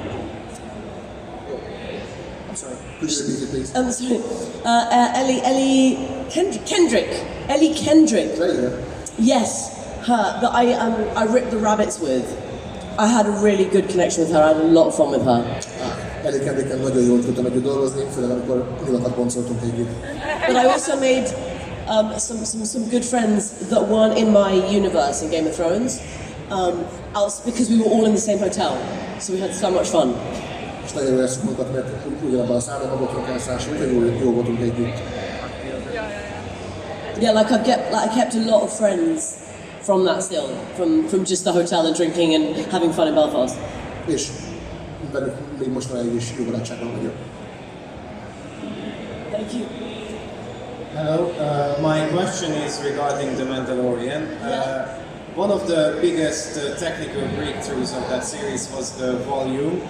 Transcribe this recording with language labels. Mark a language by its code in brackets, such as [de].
[en] I'm sorry, could you repeat it please? I'm sorry, Ellie Kendrick. Ellie Kendrick. There you go. Yes, her, that I ripped the rabbits with. I had a really good connection with her, I had a lot of fun with her. [hu] Ellie Kendricken nagyon jól tudtam együtt dolgozni, főleg amikor nyilakat boncoltunk együtt. [en] But I also made some good friends that weren't in my universe in Game of Thrones, because we were all in the same hotel, so we had so much fun. [hu] És nagyon jól éreztük magunkat, mert ugyanabban a szállóban voltunk elszállásra, úgyhogy jól voltunk együtt. [en] Yeah, like I kept a lot of friends from that still, from just the hotel and drinking and having fun in Belfast. [hu] És velük még mostanáig is jó barátságban vagyok. [en] Thank you. Hello, my question is regarding The Mandalorian. One of the biggest technical breakthroughs of that series was the volume.